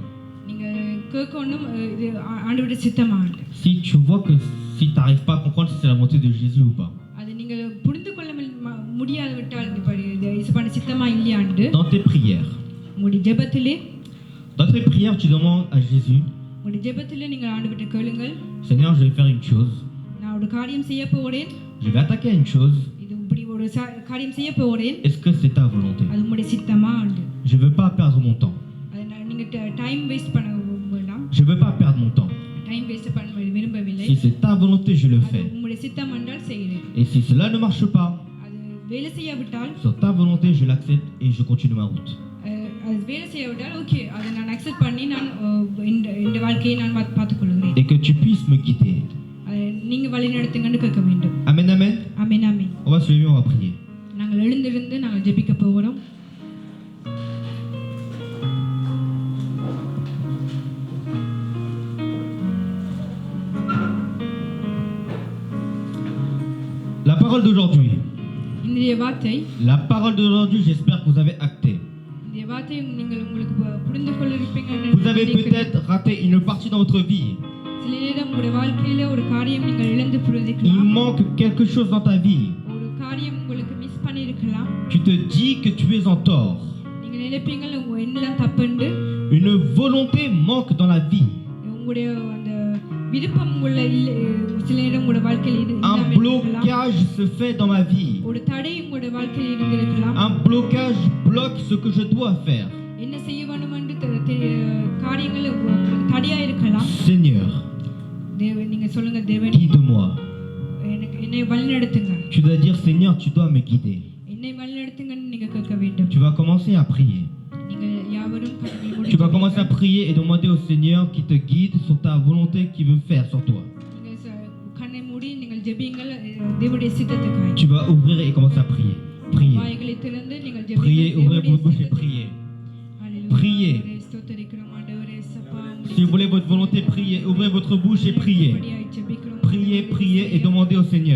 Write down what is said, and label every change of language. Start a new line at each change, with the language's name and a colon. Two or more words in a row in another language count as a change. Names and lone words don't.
Tamil: நீங்க கேட்கணும் இது ஆண்டவருடைய சித்தமா?
French: Si tu vois que si tu n'arrives pas à comprendre si c'est la volonté de Jésus ou pas,
Tamil: அது நீங்க புரிந்து கொள்ள முடியாது விட்டால் இது இயேசுவின் சித்தமா இல்லையாண்டு
French: dans tes prières,
Tamil: உங்களுடைய ஜெபத்திலே,
French: dans tes prières tu demandes à Jésus,
Tamil: உங்களுடைய ஜெபத்திலே நீங்க ஆண்டவர்கிட்ட கேளுங்கள்,
French: Seigneur, je vais faire une chose,
Tamil: நான் ஒரு காரியம் செய்ய போறேன்,
French: je vais attaquer une chose,
Tamil: இது இப்படி ஒரு காரியம் செய்ய போறேன்,
French: est-ce que c'est ta volonté?
Tamil: அது உங்களுடைய சித்தமா?
French: Je veux pas perdre mon temps.
Tamil: அது நீங்க
English: time waste
Tamil: பண்ண வேண்டாம்.
French: Je veux pas perdre mon temps.
English: time waste
Tamil: பண்ண விரும்பவில்லை.
French: Si c'est ta volonté, je le fais.
Tamil: உங்களுடைய சித்தம் என்றால் செய்கிறேன்.
French: Et si cela ne marche pas,
Tamil: அது வேலை செய்யாவிட்டால்,
French: sur ta volonté, je l'accepte et je continue ma route.
Tamil: அது வேலை செய்யாவிட்டால் ஓகே, அதை நான் அக்செப்ட் பண்ணி நான் இந்த வாழ்க்கையை நான் பார்த்துக்கொள்கிறேன்.
French: Et que tu puisses me guider.
Tamil: நீங்க வழி நடத்துங்கன்னு கேட்க வேண்டும்.
French: Amen, amen.
Tamil: ஆமென், ஆமென்.
French: On va se lever, on va prier.
Tamil: நாங்கள் எழுந்திருந்து நாங்கள் ஜெபிக்க போகிறோம்.
French: La parole d'aujourd'hui.
Tamil: இன்றைய வார்த்தை,
French: La parole d'aujourd'hui, j'espère que vous avez acté.
Tamil: இன்றைய வார்த்தை நீங்கள் உங்களுக்கு புரிந்து கொள்ளிருப்பீங்க.
French: Vous avez peut-être raté une partie dans votre vie.
Tamil: சில நேரம் உங்களுடைய வாழ்க்கையில ஒரு காரியம் நீங்கள் இழந்து
French: Il
Tamil: போயிருக்கலாம்.
French: manque quelque chose dans ta vie.
Tamil: ஒரு காரியம் உங்களுக்கு மிஸ் பண்ணியிருக்கலாம்.
French: Tu te dis que tu es en tort.
Tamil: நீங்க நினைப்பீங்க என்னெல்லாம் தப்புண்டு.
French: Une volonté manque dans la vie.
Tamil: உங்களுடைய அந்த விருப்பம் உள்ள சில நேரம் உங்களுடைய வாழ்க்கையில்
French: Un blocage se fait dans ma vie.
Tamil: ஒரு தடை உங்களுடைய வாழ்க்கையில் இருந்திருக்கலாம்.
French: Un blocage bloque ce que je dois faire.
Tamil: என்ன செய்ய வேண்டும் என்று காரியங்கள் தடையா இருக்கலாம்.
French: Seigneur,
Tamil: நீங்க சொல்லுங்க, தேவன்
French: guide-moi.
Tamil: என்னை வழிநடத்துங்க.
French: Tu dois dire Seigneur, tu dois me guider.
Tamil: என்னை வழிநடத்துங்கன்னு நீங்க கேட்க வேண்டும்.
French: Tu vas commencer à prier.
Tamil: நீங்க யாவரும்
French: Tu vas commencer à prier et demander au Seigneur qui te guide sur ta volonté qu'il veut faire sur toi.
Tamil: நீங்க கண்ணை மூடி நீங்கள் ஜெபிங்கள் தேவனுடைய சித்தத்துக்காக.
French: Tu vas ouvrir et commencer à prier. Prier.
Tamil: வாய்களை திறந்து நீங்கள் ஜெபிங்கள்.
French: Priez, ouvrez votre bouche et priez. Priez. Si vous voulez votre volonté, priez. Ouvrez votre bouche et priez. Priez, priez et demandez au Seigneur.